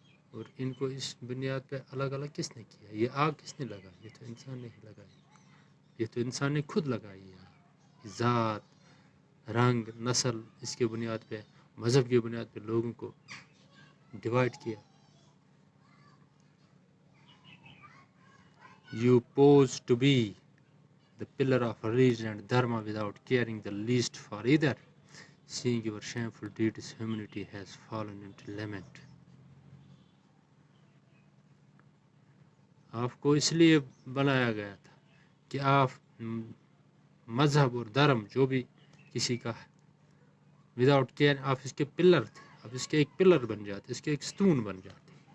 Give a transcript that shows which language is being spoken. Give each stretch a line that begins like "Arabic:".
Urdu: اور ان کو اس بنیاد پہ الگ الگ کس نے کیا؟ یہ آگ کس نے لگائی؟ یہ تو انسان نے ہی لگائی، یہ تو انسان نے خود لگائی ہے۔ ذات، رنگ، نسل، اس کے بنیاد پہ، مذہب کی بنیاد پہ لوگوں کو ڈیوائڈ کیا۔
English: You pose to be the pillar of religion and dharma without caring the least for either. Seeing your shameful deeds, humanity has fallen into lament.
Urdu: آپ کو اس لیے بنایا گیا تھا کہ آپ مذہب اور دھرم جو بھی کسی کا وداؤٹ کیئر، آپ اس کے پلر تھے، آپ اس کے ایک پلر بن جاتے، اس کے ایک ستون بن جاتے،